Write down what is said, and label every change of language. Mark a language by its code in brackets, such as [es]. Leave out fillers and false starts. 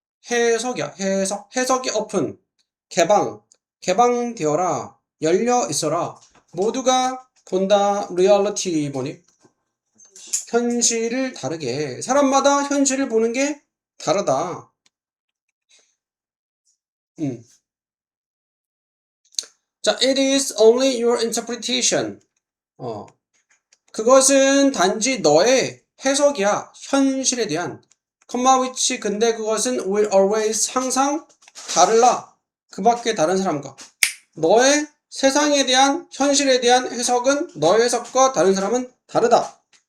[ko] 해석이야. 해석이 open. 개방되어라. 열려 있어라. 모두가 본다. reality 뭐니? 현실을 다르게. 사람마다 현실을 보는 게 다르다. [en] 자, it is only your interpretation. [ko] 그것은 단지 너의 해석이야. 현실에 대한. which 근데 그것은 will always 항상 다르라. 그 밖에 다른 사람과. 너의 세상에 대한 현실에 대한 해석은 너의 해석과 다른 사람은 다르다.